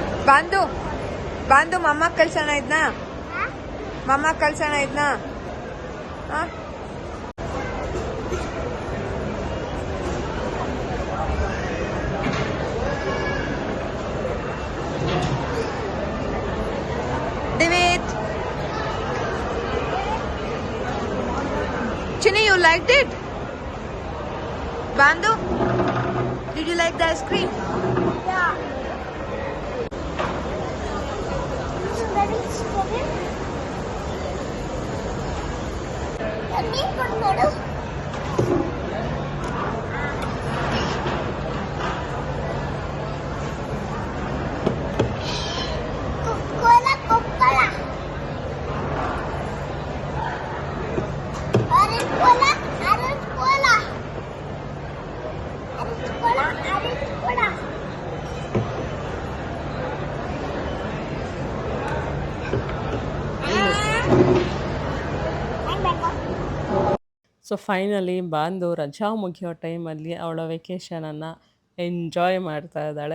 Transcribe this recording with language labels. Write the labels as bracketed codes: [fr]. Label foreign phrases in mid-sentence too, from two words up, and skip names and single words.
[kn] ಬಾಂದು ಬಾಂದು ಮಮ್ಮ ಕಳ್ಸೋಣ ಇದ್ನ ಮಮ್ಮ ಕಳ್ಸೋಣ ಇದ್ನ [en] David, Chini, you liked it? Bandu, did you like the ice cream? Yeah. It's very stupid. Let me put noodles. Coca-Cola, Coca-Cola. Orange cola, orange cola. Orange cola, orange cola. so finally [kn] ಬಾಂದು ರಜಾ ಮುಗಿಯೋ ಟೈಮಲ್ಲಿ ಅವಳ ವೆಕೇಷನನ್ನು ಎಂಜಾಯ್ ಮಾಡ್ತಾ ಇದ್ದಾಳೆ.